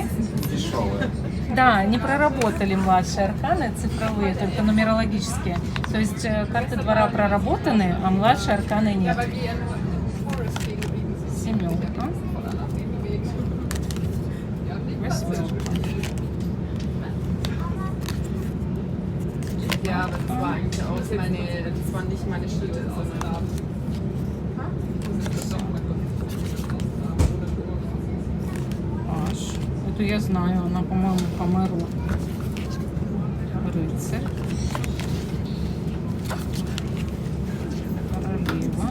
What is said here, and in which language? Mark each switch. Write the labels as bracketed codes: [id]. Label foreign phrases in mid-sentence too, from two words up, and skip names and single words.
[ru] Дешевые. Да, не проработали младшие арканы, цифровые, только нумерологические. То есть карты двора проработаны, а младшие арканы нет. Семерка. Восьмерка. [de] Ja, aber das war eigentlich auch das waren nicht meine Schritte, sondern [ru] Аш. Эту я знаю, она, по-моему, померла. Рыцарь. Королева.